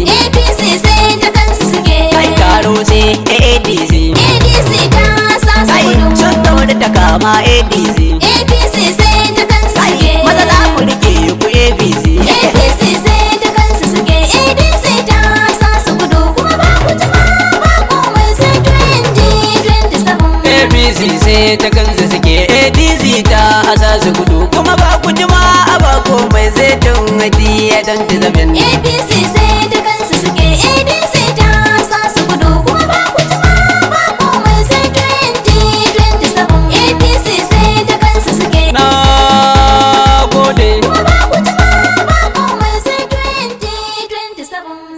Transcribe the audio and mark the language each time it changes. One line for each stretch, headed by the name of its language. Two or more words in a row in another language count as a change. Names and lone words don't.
Hausa: A P C sai ta kansu suke. Kai karo sai A D C. A D C ta sa su Kai gudu. sun tauri ta kama A D C. A P C sai ta kansu Kai suke. maza za mu rike ku A P C. A P C sai ta kansu suke. A D C ta sa su gudu kuma ba ku ji ba, ba komai sai
English: twenty twenty-seven.
Hausa: A P C sai ta kansu suke. A D C ta sa su gudu kuma ba ku ji ma a ba komai sai
English: twenty twenty-seven.
Hausa: A P C sai ta kansu suke. A D C ta sa su gudu kuma ba ku ji ba, ba komai sai
English: twenty twenty-seven.
Hausa: A P C sai ta kansu suke. Na gode. Kuma ba ku ji ba, ba komai sai
English: twenty twenty-seven.